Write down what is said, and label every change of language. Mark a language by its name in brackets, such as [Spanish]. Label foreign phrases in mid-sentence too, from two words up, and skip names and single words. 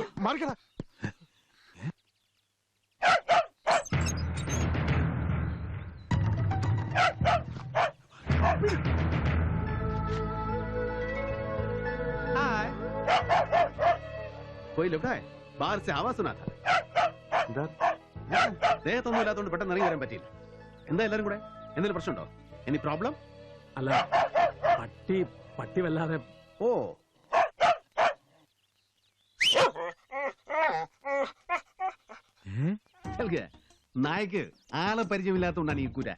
[Malayalam] മാറിക്കട. [Hindi] कोई लुका है? बाहर से आवाज सुना था. [Malayalam] ദേഹത്തൊന്നും ഇല്ലാത്തതുകൊണ്ട് പെട്ടെന്ന് ഇറങ്ങി വരാൻ പറ്റിയില്ല. എന്താ എല്ലാരും കൂടെ? എന്തെങ്കിലും പ്രശ്നമുണ്ടോ? [English] any problem? [Malayalam] അല്ല, പട്ടി വല്ലാതെ. ഓ, നായ്ക്ക് ആളെ പരിചയമില്ലാത്തതുകൊണ്ടാണ് ഈ കുര.